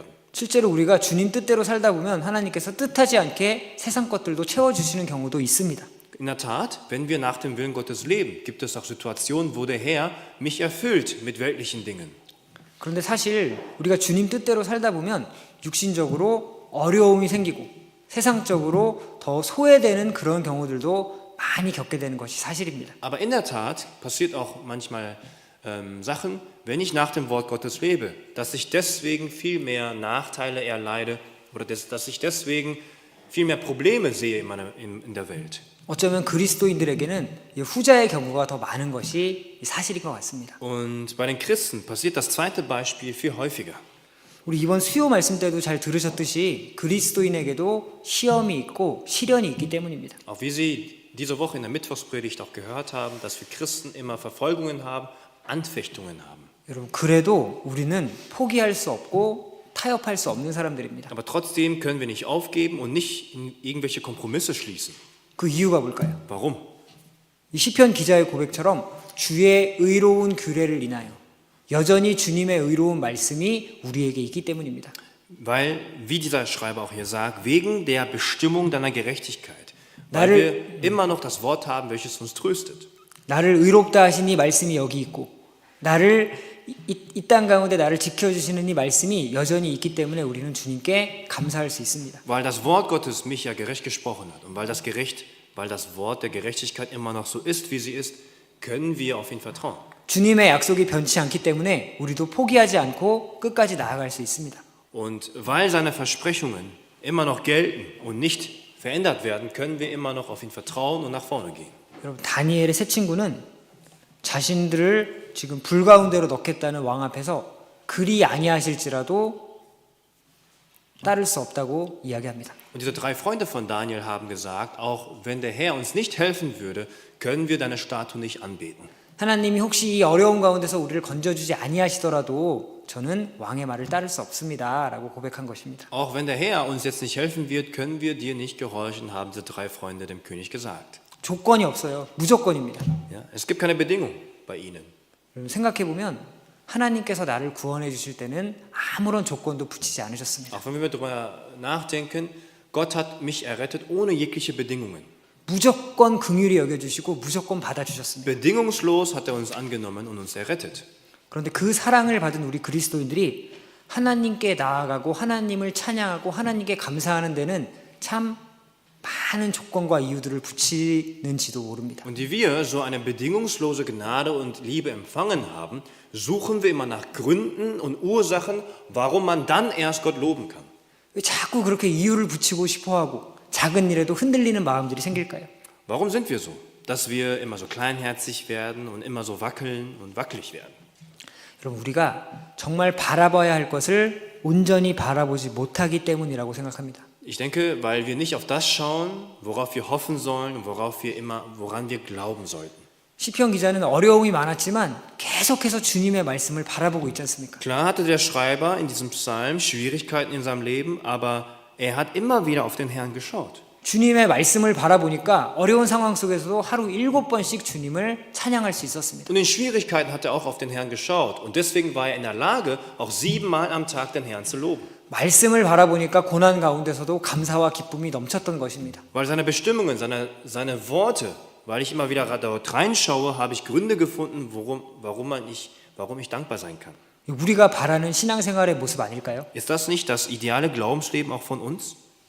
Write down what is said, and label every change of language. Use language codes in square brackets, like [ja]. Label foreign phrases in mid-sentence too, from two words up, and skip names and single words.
[ko] 실제로 우리가 주님 뜻대로 살다 보면 하나님께서 뜻하지 않게 세상 것들도 채워주시는 경우도 있습니다. [de] In der Tat, wenn wir nach dem Willen Gottes leben, gibt es auch Situationen, wo der Herr mich erfüllt mit weltlichen Dingen. [ko] 그런데 사실 우리가 주님 뜻대로 살다 보면 육신적으로 어려움이 생기고 세상적으로 더 소외되는 그런 경우들도 많이 겪게 되는 것이 사실입니다. [de] Aber in der Tat passiert auch manchmal Sachen, wenn ich nach dem Wort Gottes lebe, dass ich deswegen viel mehr Nachteile erleide oder dass ich deswegen viel mehr Probleme sehe in der Welt. [ko] 어쩌면 그리스도인들에게는 이 후자의 경우가 더 많은 것이 사실인 것 같습니다. [de] Und bei den Christen passiert das zweite Beispiel viel häufiger. [ko] 우리 이번 수요 말씀 때도 잘 들으셨듯이 그리스도인에게도 시험이 있고 시련이 있기 때문입니다. [de] Auch wie Sie diese Woche in der Mittwochspredigt auch gehört haben, dass wir Christen immer Verfolgungen haben, Anfechtungen haben. [ko] 여러분 그래도 우리는 포기할 수 없고 타협할 수 없는 사람들입니다. [de] Aber trotzdem können wir nicht aufgeben und nicht in irgendwelche Kompromisse schließen. [ko] 그 이유가 뭘까요? [de] Warum? [ko] 이 시편 기자의 고백처럼 주의 의로운 규례를 인하여 여전히 주님의 의로운 말씀이 우리에게 있기 때문입니다. [de] Weil, wie dieser Schreiber auch hier sagt, wegen der Bestimmung deiner Gerechtigkeit. Weil wir immer noch das Wort haben, welches uns tröstet. [ko] 나를 의롭다 하신 이 말씀이 여기 있고 나를 이 땅 가운데 나를 지켜주시는 이 말씀이 여전히 있기 때문에 우리는 주님께 감사할 수 있습니다. [de] Weil das Wort Gottes mich ja gerecht gesprochen hat und weil das Wort der Gerechtigkeit immer noch so ist, wie sie ist, können wir auf ihn vertrauen. [ko] 주님의 약속이 변치 않기 때문에 우리도 포기하지 않고 끝까지 나아갈 수 있습니다. [de] Und weil seine Versprechungen immer noch gelten und nicht verändert werden, können wir immer noch auf ihn vertrauen und nach vorne gehen. [ko] 여러분 다니엘의 세 친구는 자신들을 지금 불 가운데로 넣겠다는 왕 앞에서 그리 아니하실지라도 따를 수 없다고 이야기합니다. [de] Und diese 3 Freunde von Daniel haben gesagt, auch wenn der Herr uns nicht helfen würde, können wir deine Statue nicht anbeten. [ko] 하나님이 혹시 이 어려운 가운데서 우리를 건져주지 아니하시더라도 저는 왕의 말을 따를 수 없습니다 라고 고백한 것입니다. [de] Auch wenn der Herr uns jetzt nicht helfen wird, können wir dir nicht gehorchen, haben diese 3 Freunde dem König gesagt. [ko] 조건이 없어요. 무조건입니다. [de] Ja, es gibt keine Bedingung bei ihnen. [ko] 생각해보면 하나님께서 나를 구원해 주실 때는 아무런 조건도 붙이지 않으셨습니다. [de] Auch wenn wir darüber nachdenken, Gott hat mich errettet ohne jegliche Bedingungen. [ko] 무조건 긍휼히 여겨주시고 무조건 받아주셨습니다. [de] Bedingungslos hat er uns angenommen und uns errettet. [ko] 그런데 그 사랑을 받은 우리 그리스도인들이 하나님께 나아가고 하나님을 찬양하고 하나님께 감사하는 데는 참 많은 조건과 이유들을 붙이는지도 모릅니다. [de] Und wie wir so eine bedingungslose Gnade und Liebe empfangen haben, suchen wir immer nach Gründen und Ursachen, warum man dann erst Gott loben kann. [ko] 왜 자꾸 그렇게 이유를 붙이고 싶어하고 작은 일에도 흔들리는 마음들이 생길까요? [de] Warum sind wir so? Dass wir immer so kleinherzig werden und immer so wackeln und wackelig werden. [ko] 여러분 우리가 정말 바라봐야 할 것을 온전히 바라보지 못하기 때문이라고 생각합니다. [de] Ich denke, weil wir nicht auf das schauen, worauf wir hoffen sollen und woran wir glauben sollten. [ko] 시편 기자는 어려움이 많았지만 계속해서 주님의 말씀을 바라보고 있지 않습니까? [de] Klar hatte der Schreiber in diesem Psalm Schwierigkeiten in seinem Leben, aber er hat immer wieder auf den Herrn geschaut. [ko] 주님의 말씀을 바라보니까 어려운 상황 속에서도 하루 7번씩 주님을 찬양할 수 있었습니다. [de] Und in Schwierigkeiten hat er auch auf den Herrn geschaut. Und deswegen war er in der Lage, auch 7-mal am Tag den Herrn zu loben. [ko] 말씀을 바라보니까 고난 가운데서도 감사와 기쁨이 넘쳤던 것입니다. [de] Weil seine Bestimmungen, seine Worte, weil ich immer wieder dort reinschaue, habe ich Gründe gefunden, warum ich dankbar sein kann. [ko] 우리가 바라는 신앙생활의 모습 아닐까요? [de] Ist das nicht das ideale Glaubensleben auch von uns?